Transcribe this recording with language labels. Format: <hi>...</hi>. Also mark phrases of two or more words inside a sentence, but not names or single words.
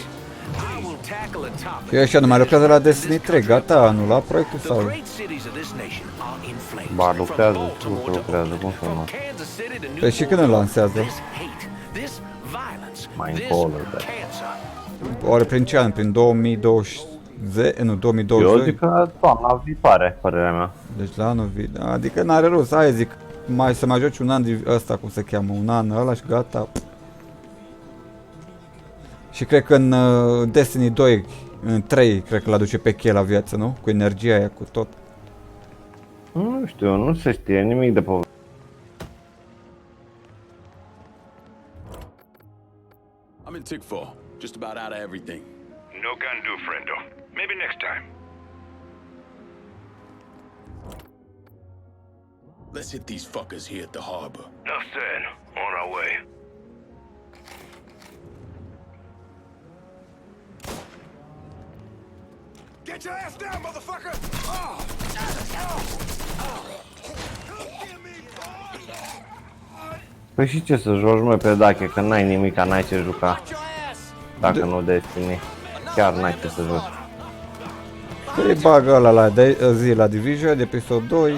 <en>I will tackle a topic.</en> <ro>Și ăștia nu mai lucrează la Destiny 3, gata, a anulat proiectul sau? Ba, lucrează, nu lucrează, cum să nu? Păi și când îl lansează? Mai încolo, da. Oare prin ce an? Prin 2020? Nu, 2020? Eu zic că toamna viitoare, părerea mea. Deci la anul viitor, adică n-are rost, aia zic. Să mai joci un an de ăsta, cum se cheamă, un an ăla și gata. Și cred că în Destiny 2, în 3, cred că l-aduce pe cheie la viață, nu? Cu energia aia, cu tot. Nu știu, nu se știe nimic de poveste.</ro> <en>I'm in Tickfall, just about out of everything. No can do, friendo. Maybe next time. Let's hit these fuckers here at the harbor. Enough said. On our way. Get your ass down, motherfucker! Oh.</en> <ro>Păi și ce să joci, mă, pe Dache, că n-ai nimica, n-ai ce juca. Dacă nu Destiny. Chiar n-ai ce să joci. Păi bagă ăla la zi la Division, episod 2.</ro>